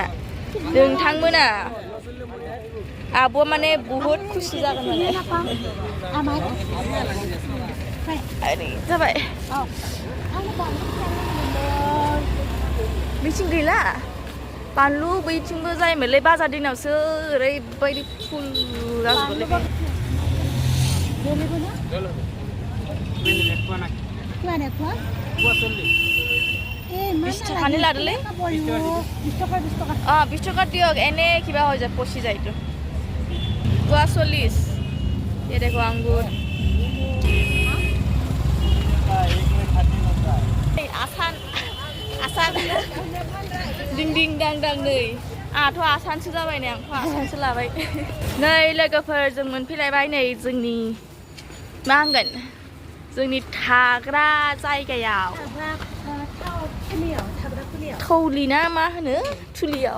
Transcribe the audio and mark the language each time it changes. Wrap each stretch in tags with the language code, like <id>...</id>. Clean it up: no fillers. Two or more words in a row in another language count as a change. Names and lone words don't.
<brx>नोंथांमोना आब'आ माने बहुत खुसि जागोन माने. ओरै जाबाय. बिथिं गैला. बानलु बैथिंबो जायोमोनलै बाजार दिनावसो ओरैबायदि फुल जाजोबोलै.</brx> <as>বিশ টকানি লাডুলে 20 টকা দিয়ক এনে কিবা হৈ যায় পচি যায় এইটো 40 এই দেখো আঙ্গুর</as> <brx>आसान आसान दिं दिं दां दां नै आंहाथ' आसानसो जाबाय नै आंथ' आसानसो लाबाय नै लोगोफोर जों मोनफैलायबाय नै जोंनि मा होनगोन जोंनि थाग्रा जायगायाव थौलि ना मा होनो थुलियाव</brx>